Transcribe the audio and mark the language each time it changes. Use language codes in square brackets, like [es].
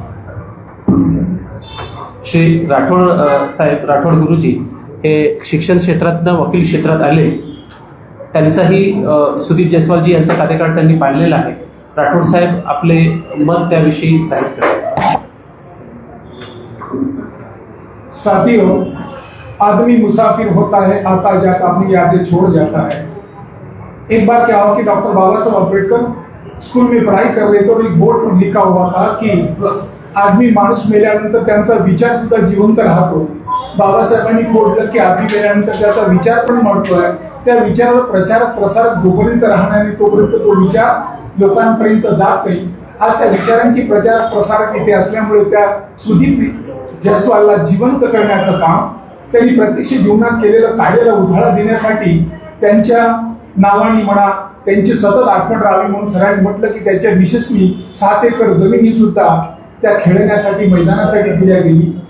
[mr] श्री राठोड साहेब, राठोड गुरुजी हे शिक्षण क्षेत्रातनं वकील क्षेत्रात आले. त्यांचाही सुदीप जयस्वालजी यांचा कार्यकाळ त्यांनी पाहिलेला आहे. राठोड साहेब आपले मत त्याविषयी जाहीर करतात. [hi] साथियों, आदमी मुसाफिर होता है, आता जाता अपनी यादें छोड़ जाता है. एक बार क्या हुआ कि डॉक्टर बाबा साहब आंबेडकर स्कूल में पढ़ाई कर रहे थे और एक बोर्ड पर लिखा हुआ था कि आदमी [mr] माणूस मेल्यानंतर त्यांचा विचार सुद्धा जिवंत राहतो. बाबासाहेबांनी बोललं की आदमी मेल्यानंतर त्याचा विचार पण मरतोय. त्या विचारावर प्रचार प्रसार जोपर्यंत राहणार नाही तोपर्यंत तो विचार लोकांपर्यंत जात नाही. आज त्या विचारांची प्रचार प्रसार इथे असल्यामुळे त्या सुदीप जयस्वालला जिवंत करण्याचं काम त्यांनी प्रत्यक्ष जीवनात केलेलं कार्याला उजाळा देण्यासाठी त्यांच्या नावाने म्हणा, त्यांची सतत आठवण राहावी म्हणून सरांनी म्हटलं की त्याच्या मिसेसनी 7 एकर जमिनी सुद्धा त्या खेळण्यासाठी मैदानासाठी दिल्या गेली.